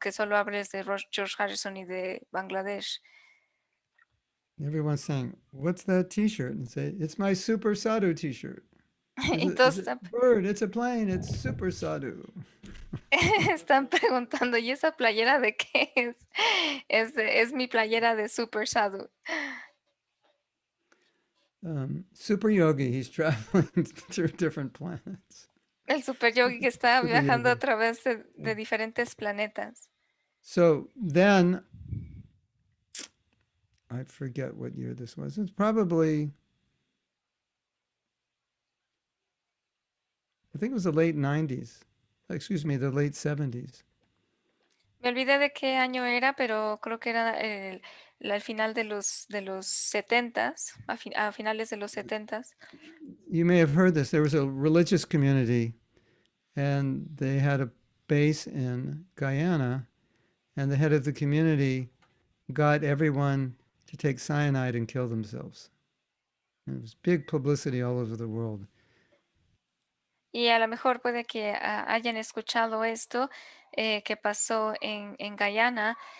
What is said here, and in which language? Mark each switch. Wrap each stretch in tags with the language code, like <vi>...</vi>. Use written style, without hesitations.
<es>Aunque solo hables de George Harrison y de Bangladesh.</es> <en>Everyone's saying, what's that t-shirt? And say, it's my Super Sadhu t-shirt.</en> <es>Entonces</es> <en>It's a bird, it's a plane, it's Super Sadhu.</en> <es>están preguntando, ¿y esa playera de qué es? Es mi playera de Super Sadhu.</es> <en>Super Yogi, he's traveling through different planets.</en> <es>El super yogi que está</es> <en>Super</en> <es>viajando</es> <en>yogi.</en> <es>a través de diferentes planetas.</es> <en>So then, I forget what year this was. It's probably, I think it was the late 90s. Excuse me, the late 70s.</en> <es>Me olvidé de qué año era, pero creo que era al final de los 70s, a finales de los 70s.</es> <en>You may have heard this. There was a religious community, and they had a base in Guyana, and the head of the community got everyone to take cyanide and kill themselves. And it was big publicity all over the world.</en> <es>Y a lo mejor puede que hayan escuchado esto que pasó en Guyana.</es>